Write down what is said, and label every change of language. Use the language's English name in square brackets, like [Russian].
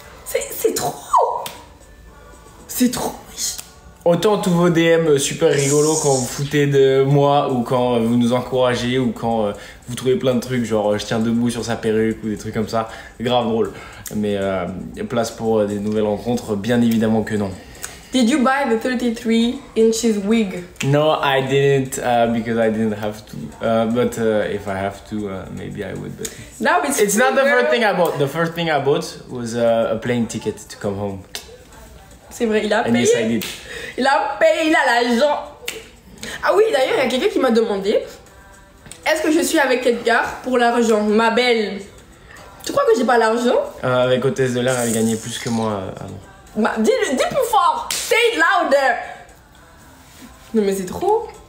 [French] C'est trop. C'est trop. Autant tous vos DM super rigolos quand vous foutez de moi ou quand vous nous encouragez ou quand vous trouvez plein de trucs genre je tiens debout sur sa perruque ou des trucs comme ça, grave drôle. Mais place pour des nouvelles rencontres, bien évidemment que non. [English] Did you buy the 33 inches wig? No, I didn't because I didn't have to. But if I have to, maybe I would. But no, it's not the first thing I bought. The first thing I bought was a plane ticket to come home. [French] C'est vrai, il a payé. [English] Yes, I did. [French] Il a payé, il a l'argent. Ah oui, d'ailleurs, il y a quelqu'un qui m'a demandé est-ce que je suis avec Edgar pour l'argent? Ma belle, tu crois que j'ai pas l'argent? Avec Hôtesse de l'air, elle gagnait plus que moi avant. Dis plus fort. [English] Say it louder. [French] Non mais c'est trop.